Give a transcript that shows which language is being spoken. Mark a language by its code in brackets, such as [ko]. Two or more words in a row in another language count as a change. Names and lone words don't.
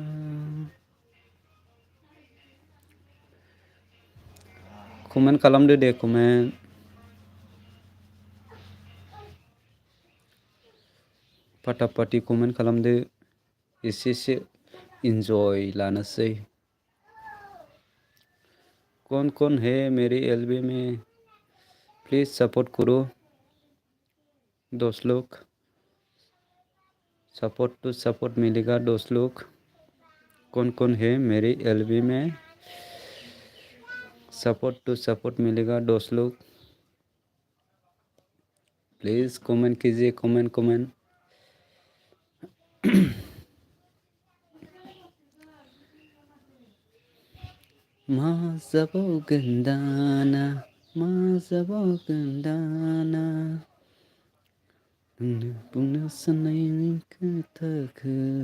[brx] कमेन्ट खालामदो दे कमेन्ट फाटाफाटि कमेन्ट खालामदो एसेसो इन्जय लानोसै [hi] कौन है मेरे एलबी में प्लीज सपोर्ट करो दोस्त लोग [en] support to support [hi] मिलेगा दोस्त लोग कौन है मेरे एलबी में [en] support to support [hi] मिलेगा दोस्त लोग [en] please comment [hi] कीजिए कमेंट [brx] मा जाबावगोन दाना मा जाबावगोन दाना बुंनो साननायनि खोथाखौ